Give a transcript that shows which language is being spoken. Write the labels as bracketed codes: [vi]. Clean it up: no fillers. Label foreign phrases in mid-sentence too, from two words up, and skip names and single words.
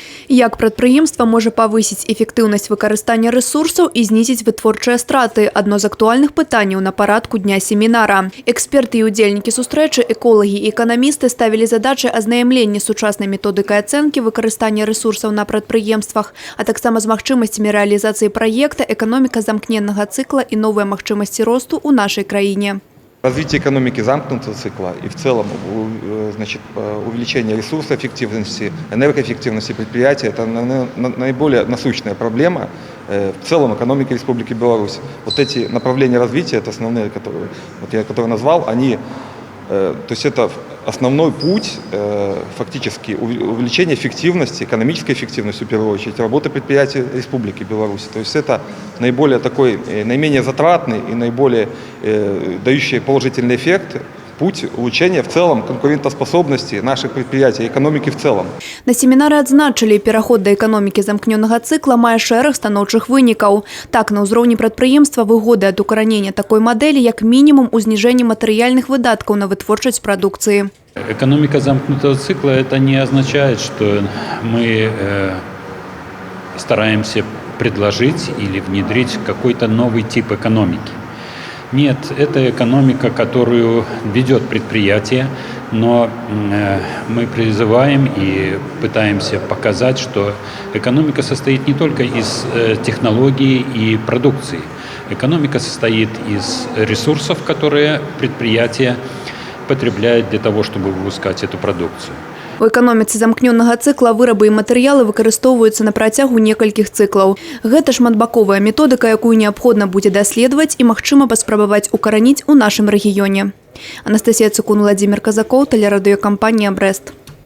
[be] Як прадпрыемства можа павысіць эфектыўнасць выкарыстання рэсурсаў і знізіць вытворчыя страты – адно з актуальных пытанняў на парадку дня семінара. Эксперты і удзельнікі сустрэчы, эколагі і эканамісты ставілі задачы азнаямлення сучаснай методыкай ацэнкі выкарыстання рэсурсаў на прадпрыемствах, а таксама з магчымасцямі рэалізацыі праекта «Эканоміка замкненнага цыкла» і новыя магчымасці росту ў нашай краіне. [ru] Развитие экономики замкнутого цикла и в целом увеличение ресурсоэффективности, энергоэффективности предприятий – это наиболее насущная проблема в целом экономики Республики Беларусь. Вот эти направления развития, это основные, которые назвал, они, то есть это основной путь фактически увеличения эффективности, экономической эффективности в первую очередь, работы предприятий Республики Беларусь. То есть это наиболее такой, наименее затратный и наиболее дающий положительный эффект путь улучшения в целом конкурентоспособности наших предприятий, экономики в целом. [be] На семінары адзначылі, пераход да эканомікі замкнёнага цыкла мае шэраг станоўчых вынікаў. Так, на ўзроўні прадпрыемства выгоды ад укаранення такой мадэлі як мінімум у зніжэнні матэрыяльных выдаткаў на вытворчасць прадукцыі. [ru] Экономика замкнутого цикла – это не означает, что мы стараемся предложить или внедрить какой-то новый тип экономики. Нет, это экономика, которую ведет предприятие, но мы призываем и пытаемся показать, что экономика состоит не только из технологий и продукции. Экономика состоит из ресурсов, которые предприятие потребляет для того, чтобы выпускать эту продукцию. [be] У эканоміцы замкнёнага цыкла вырабы і матэрыялы выкарыстоўваюцца на працягу некалькіх цыклаў. Гэта шматбаковая методыка, якую неабходна будзе даследаваць і магчыма паспрабаваць укараніць у нашым рэгіёне. Анастасія Цукун, Владимир Казакоў, тэлерадыёкампанія «Брэст».